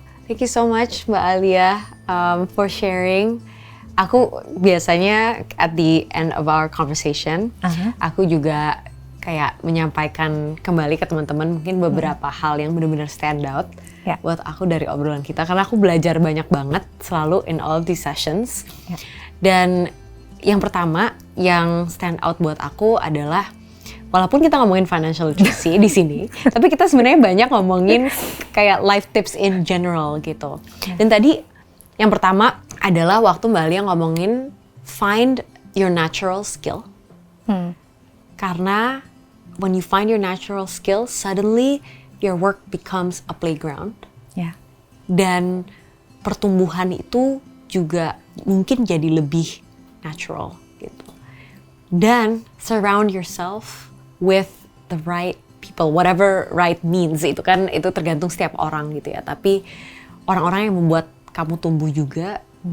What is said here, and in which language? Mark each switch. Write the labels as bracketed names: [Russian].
[English] Thank you so much Mbak Alia for sharing. [Indonesian] Aku biasanya [English] at the end of our conversation, [Indonesian] aku juga kayak menyampaikan kembali ke teman-teman mungkin beberapa hal yang benar-benar stand out buat aku dari obrolan kita. Karena aku belajar banyak banget selalu [English] in all these sessions. [Indonesian] Dan yang pertama yang stand out buat aku adalah, walaupun kita ngomongin financial literacy di sini, tapi kita sebenarnya banyak ngomongin kayak [English] life tips in general [Indonesian] gitu. Dan tadi yang pertama adalah waktu Mbak Alia ngomongin [English] find your natural skill. [Indonesian] Karena [English] when you find your natural skill, suddenly your work becomes a playground. [Indonesian] Dan pertumbuhan itu juga mungkin jadi lebih natural gitu. Dan [English] surround yourself with the right people, whatever right means, [Indonesian] itu kan itu tergantung setiap orang gitu ya. Tapi orang-orang yang membuat kamu tumbuh juga